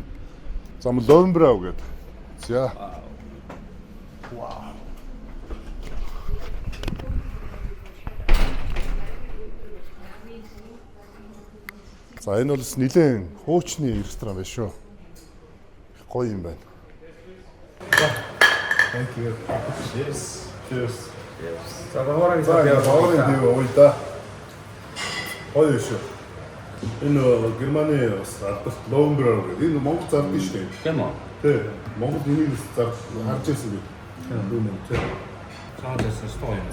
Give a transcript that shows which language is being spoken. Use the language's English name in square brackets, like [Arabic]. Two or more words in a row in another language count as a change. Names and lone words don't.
[Mongolian] За мөн Ловенбрау гэдэг. За. За энэ бол нэлээд хуучны ресторан байна шүү. Гоё юм байна. [English] Thank you. Cheers. Cheers. [Mongolian] За баварыг ууя. Гоё шүү. Энэ Германы бас алдарт Ловенбрау гэдэг. Энэ Монгол зардаг шүү дээ. тийм үү? Тий. Монгол энийг харж ирсэн би. Тий. Цагаан зайсан стоо юм.